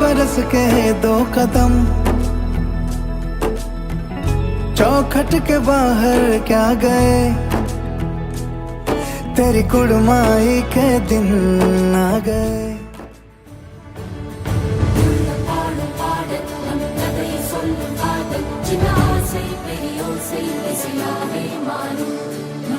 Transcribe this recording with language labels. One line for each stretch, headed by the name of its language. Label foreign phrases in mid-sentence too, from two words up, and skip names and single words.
Hindi: पास के 2 कदम, चौखट के बाहर क्या गए, तेरी कुड़माई के दिन आ गए।
Tamil: பாடும் பாடல் நம் கதை சொல்லும் காதல் சின்ன ஆசை பெரியோசை இசையாவே மாறும் நம்